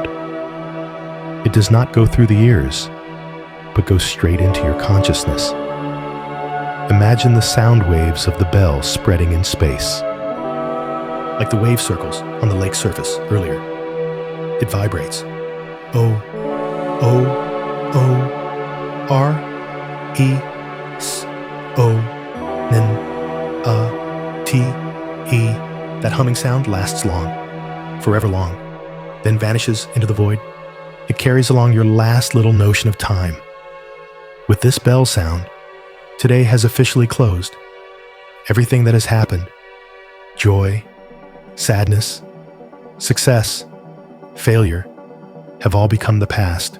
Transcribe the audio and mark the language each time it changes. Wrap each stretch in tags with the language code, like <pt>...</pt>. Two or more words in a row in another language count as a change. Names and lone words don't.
<en>It does not go through the ears, but goes straight into your consciousness. Imagine the sound waves of the bell spreading in space. Like the wave circles on the lake's surface earlier. It vibrates. O, O, O, R, E, S, O, N, A, T, E. That humming sound lasts long, forever long, then vanishes into the void. It carries along your last little notion of time. With this bell sound, today has officially closed. Everything that has happened, joy, sadness, success, failure, have all become the past.</en>